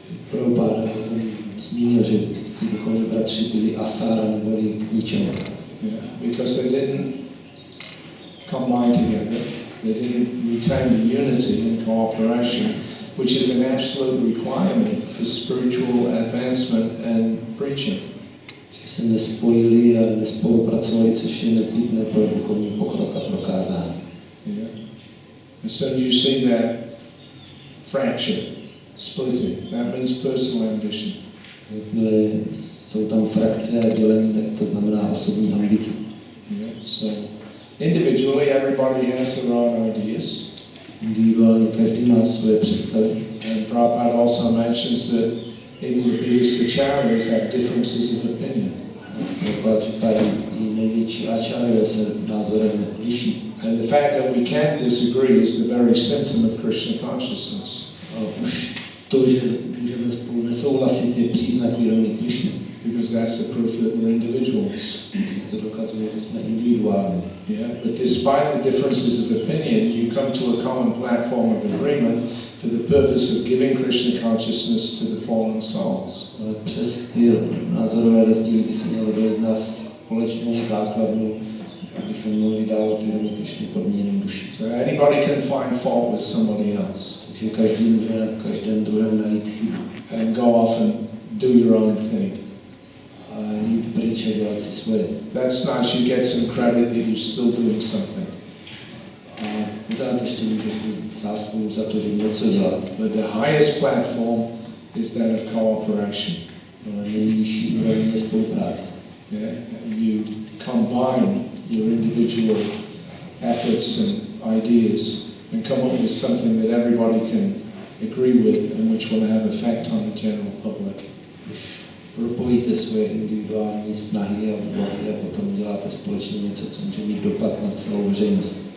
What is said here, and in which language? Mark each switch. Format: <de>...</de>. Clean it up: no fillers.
<cs>Prabhupada zmínil, že ty duchovní bratři byli asara, neboli k ničemu.</cs> <en>Yeah, because they didn't combine together, they didn't retain the unity and cooperation, which is an absolute requirement for spiritual advancement and preaching.</en> <cs>Že se nespojili a nespolupracovali, což je nezbytné pro duchovní pokrok a pro kázání.</cs> <en>Yeah. And so you see that fracture, splitting, that means personal ambition.</en> <cs>Jakmile jsou tam frakce a dělení, tak to znamená osobní ambice.</cs> <en>Yeah. So individually, everybody has their own ideas.</en> <cs>Individuálně každý má svoje představy.</cs> <en>And Prabhupada also mentions that even the biggest acharyas have differences of opinion.</en> <cs>Prabhupada říká, i největší acharyové se názorem liší.</cs> <en>And the fact that we can disagree is the very symptom of Krishna consciousness.</en> <cs>A už to, že můžeme spolu nesouhlasit, je příznak vědomí Krishny.</cs> <en>Because that's the proof that we're individuals.</en> <cs>To dokazuje, že jsme individuální.</cs> <en>Yeah, but despite the differences of opinion, you come to a common platform of agreement for the purpose of giving Krishna consciousness to the fallen souls.</en> <cs>Ale přes ty názorové rozdíly by se mělo dojít na společnou základnu, abychom mohli dávat vědomí Krishny podmíněným duši.</cs> <en>So anybody can find fault with somebody else.</en> <cs>Takže každý může na každém druhém najít chybu.</cs> <en>And go off and do your own thing.</en> <cs>A jít pryč a dělat si svoje.</cs> <en>That's nice, you get some credit that you're still doing something.</en> <cs>A pořád ještě můžeš mít zásluhu za to, že něco dělá.</cs> <en>But the highest platform is that of cooperation.</en> <cs>Ale nejvyšší úroveň je spolupráce.</cs> <en>Yeah? You combine your individual efforts and ideas and come up with something that everybody can agree with and which will have effect on the general public.</en> <cs>Když propojíte svoje individuální snahy a úvahy a potom děláte společně něco, co může mít dopad na celou veřejnost.</cs>